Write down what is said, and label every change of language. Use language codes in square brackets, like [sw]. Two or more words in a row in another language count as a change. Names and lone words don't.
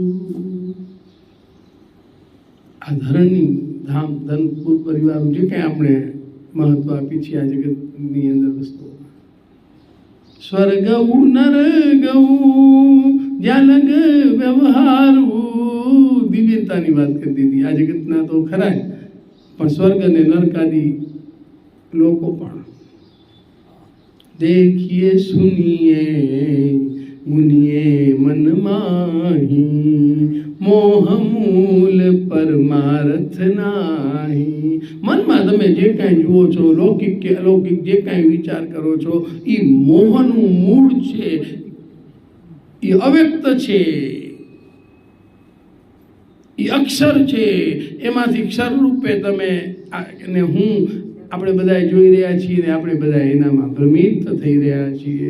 [gu] આ ધરની ધામ ધનપુર પરિવાર જે કંઈ આપણે મહત્વ આપી છીએ આ જગતની અંદર વસ્તુઓ. સ્વર્ગ નર ગૌ જ્યાં લગ વ્યવહારું. દિવ્યતાની વાત કરી દીધી. આ જગતના તો ખરા પણ સ્વર્ગ અને નરકાદી લોકો પણ. [awa] देखिए सुनिए मुनिए मन माही, मोह मूल परमार्थ नाही. [gu] મનમાં તમે જે કાંઈ જુઓ છો, લૌકિક કે અલૌકિક જે કાંઈ વિચાર કરો છો, એ મોહનું મૂળ છે, એ અવ્યક્ત છે, એ અક્ષર છે. એમાંથી ક્ષર રૂપે તમે અને હું આપણે બધા જોઈ રહ્યા છીએ ને આપણે બધા એનામાં ભ્રમિત થઈ રહ્યા છીએ.